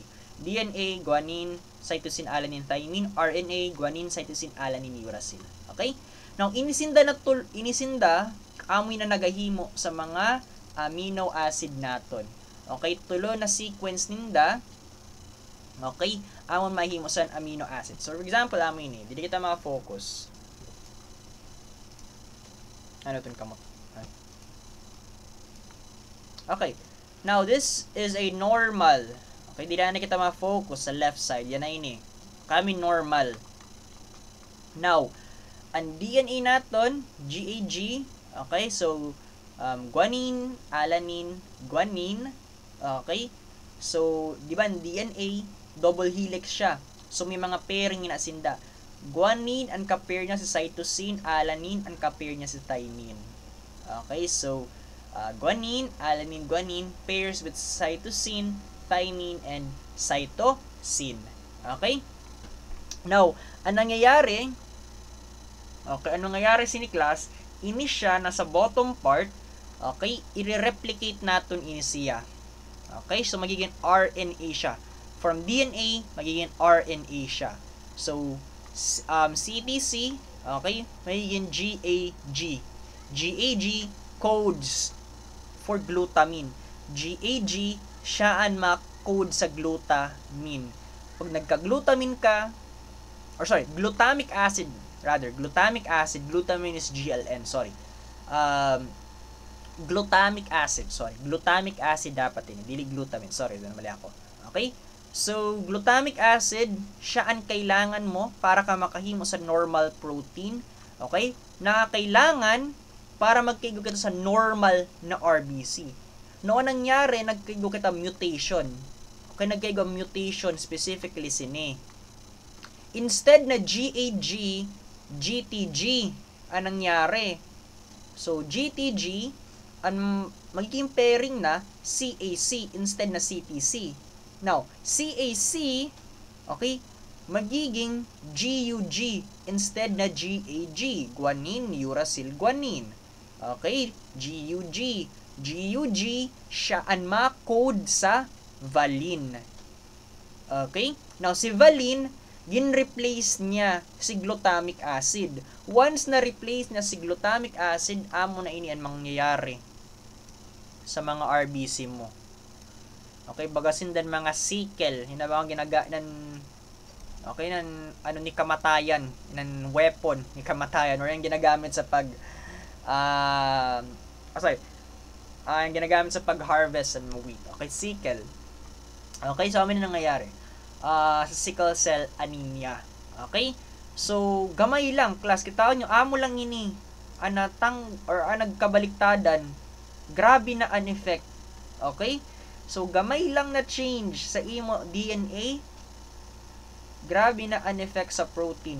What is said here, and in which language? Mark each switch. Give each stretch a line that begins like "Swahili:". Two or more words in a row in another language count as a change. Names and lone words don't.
English: DNA, guanine, cytosine, alanine, thymine. RNA, guanine, cytosine, alanine, uracil. Okay?
Hiligaynon: Now, inisinda amoy na nagahimo sa mga
English: amino acid
Hiligaynon: naton. Okay? Tulo na sequence ninda. Okay? Amon mahimo sa
English: amino acid. So, for example,
Hiligaynon: amo ini. Dili kita maka-focus. Ano itong kamot?
English: Okay. Now, this is a normal.
Hiligaynon: Okay, di na kita ma-focus sa left side. Yan na ini. Kami normal. Now, ang DNA naton, GAG.
English: Okay, so, guanine, alanine, guanine.
Filipino: Okay, so, di ba, DNA,
English: double helix
Filipino: siya.
Hiligaynon: So, may mga pairing na sinda. Guanine, ang ka-pair niya sa cytosine, alanine, ang ka-pair niya sa thymine.
English: Okay, so, guanine, alanine, guanine pairs with cytosine, thymine, and cytosine. Okay? Now,
Filipino: anong nangyayari sini class, ini siya nasa
English: bottom part,
Filipino: okay, i-replicate natin ini siya. Okay? So, magiging RNA siya. From DNA, magiging RNA siya. So, CTC, okay, magiging GAG.
English: GAG codes for glutamine. GAG,
Hiligaynon: siyaan ma-code sa glutamine. Pag nagka-glutamine ka,
English: glutamic acid, glutamine is GLN, glutamic acid
Hiligaynon: dapat ini, dili glutamine, mali ako.
English: Okay?
Hiligaynon: So,
English: glutamic acid,
Hiligaynon: siyaan kailangan mo para ka makahimo sa
English: normal protein. Okay?
Hiligaynon: Kailangan para magkaigo kita sa normal na RBC.
Filipino: Noon nangyari,
Hiligaynon: nagkaigo kita mutation. Okay, nagkaigo mutation specifically sini.
Filipino: Instead na GAG, GTG ang nangyari. So, GTG, ang magiging pairing na CAC instead na CTC. Now, CAC, okay, magiging GUG instead na GAG.
English: Guanine, uracil, guanine.
Hiligaynon: Okay, GUG. GUG, siyaan ma-code sa valine.
English: Okay?
Hiligaynon: Now, si valine, gin-replace niya si
English: glutamic acid.
Hiligaynon: Once na-replace na si
English: glutamic acid,
Hiligaynon: amo na ini ang mangyayari sa mga RBC mo. Okay, bagasin din mga sickle. Hinabang okay, ano ni kamatayan, ng weapon ni kamatayan,
Filipino: or yung ginagamit sa yung ginagamit sa pag-harvest ng wheat.
English: Okay, sickle.
Hiligaynon: Okay, so amin na nangyayari. Sa
English: sickle cell anemia.
Hiligaynon: Okay?
English: So,
Hiligaynon: gamay lang, class. Kita nyo, amo lang ini. Nagkabaliktadan. Grabe na an effect.
English: Okay?
Hiligaynon: So, gamay lang na change sa imo DNA. Grabe na an effect sa protein.